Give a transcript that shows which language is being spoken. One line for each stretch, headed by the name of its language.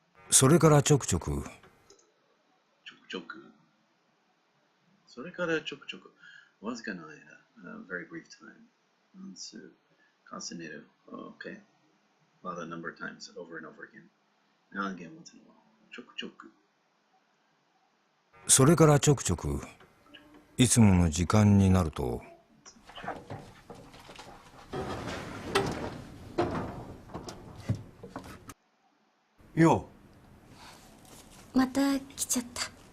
Japanese: それからちょくちょくそれからちょくちょくわずかな間、
English: very brief time. Unsuccessful. Okay. Well, a number of times over and over again. Now and again, once in a while.
Japanese: ちょくちょく。それからちょくちょくいつもの時間になるとよまた来ちゃった。